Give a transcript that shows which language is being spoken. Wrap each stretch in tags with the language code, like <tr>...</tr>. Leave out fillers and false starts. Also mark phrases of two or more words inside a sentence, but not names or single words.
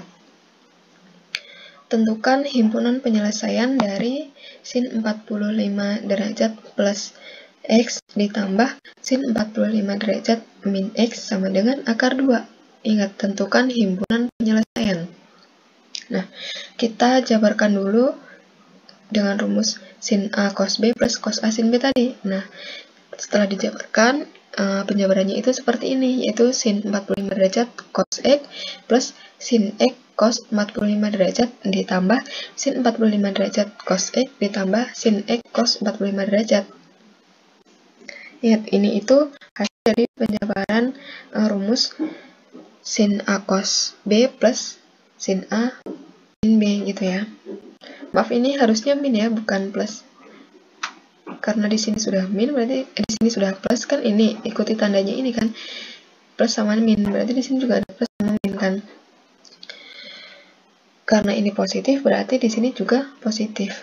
<id>Tentukan himpunan penyelesaian dari sin 45 derajat plus X ditambah sin 45 derajat min X sama dengan akar 2. Ingat, tentukan himpunan penyelesaian. Nah, kita jabarkan dulu dengan rumus sin A cos B plus cos A sin B tadi. Nah, setelah dijabarkan, penjabarannya itu seperti ini, yaitu sin 45 derajat cos X plus sin X cos 45 derajat ditambah sin 45 derajat cos X ditambah sin X cos 45 derajat. Ingat, ini itu hasil dari penjabaran rumus sin A cos B plus sin A sin B gitu ya. Maaf, ini harusnya min ya, bukan plus. Karena di sini sudah min, berarti di sini sudah plus kan, ini ikuti tandanya ini kan, plus sama min, berarti di sini juga ada plus sama min kan. Karena ini positif, berarti di sini juga positif.</id>